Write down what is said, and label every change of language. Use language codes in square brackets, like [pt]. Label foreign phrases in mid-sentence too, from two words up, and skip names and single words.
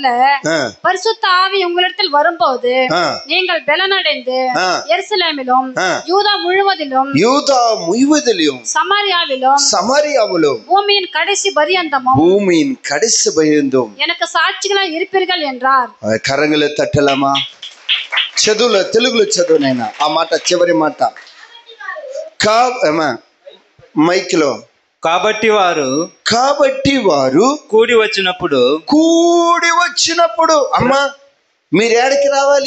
[ta] பரிசுத்த ஆவி உங்களிடத்தில் வரும்போது நீங்கள் பலனடைந்து எருசலேமிலும் யூதா முழுவதிலும் சமாரியாவிலும் பூமியின் கடைசி பரியந்தமும் எனக்கு சாட்சிகளாய் இருப்பீர்கள் என்றார். கரங்களை தட்டலாமா? [te] తెలుగులో చదువునైనా ఆ మాట, చివరి మాట మైక్లో. కాబట్టి వారు కూడి వచ్చినప్పుడు అమ్మా మీరు ఏడికి రావాలి?